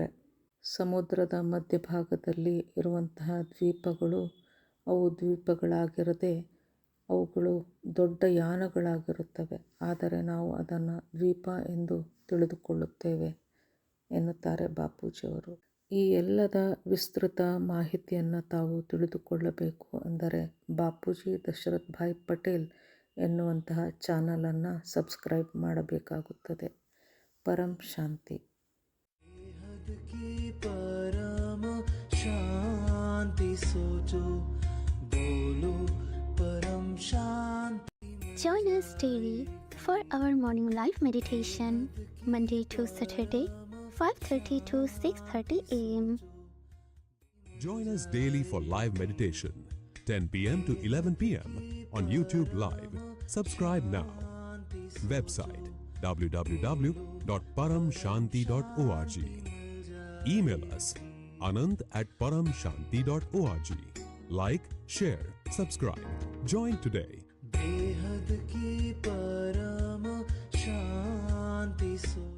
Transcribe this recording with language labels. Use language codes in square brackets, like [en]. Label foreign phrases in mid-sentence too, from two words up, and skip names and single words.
[kn] ಸಮುದ್ರದ ಮಧ್ಯಭಾಗದಲ್ಲಿ ಇರುವಂತಹ ದ್ವೀಪಗಳು ಅವು ದ್ವೀಪಗಳಾಗಿರದೆ ಅವುಗಳು ದೊಡ್ಡ ಯಾನಗಳಾಗಿರುತ್ತವೆ, ಆದರೆ ನಾವು ಅದನ್ನು ದ್ವೀಪ ಎಂದು ತಿಳಿದುಕೊಳ್ಳುತ್ತೇವೆ ಎನ್ನುತ್ತಾರೆ ಬಾಪೂಜಿಯವರು. ಈ ಎಲ್ಲದ ವಿಸ್ತೃತ ಮಾಹಿತಿಯನ್ನು ತಾವು ತಿಳಿದುಕೊಳ್ಳಬೇಕು ಅಂದರೆ ಬಾಪೂಜಿ ದಶರಥ್ ಭಾಯ್ ಪಟೇಲ್ ಎನ್ನುವಂತಹ ಚಾನಲನ್ನು ಸಬ್ಸ್ಕ್ರೈಬ್ ಮಾಡಬೇಕಾಗುತ್ತದೆ. ಪರಂ ಶಾಂತಿ. [hi] परम शांति सोचो बोलो परम शांति. [en] Join us daily for our morning live meditation, Monday to Saturday, 5:30 to 6:30 a.m. Join us daily for live meditation, 10 p.m. to 11 p.m. on YouTube Live. Subscribe now. Website www.paramshanti.org. Email us anand@paramshanti.org. Like, share, subscribe. Join today. [hi] बेहद की परम शांति सो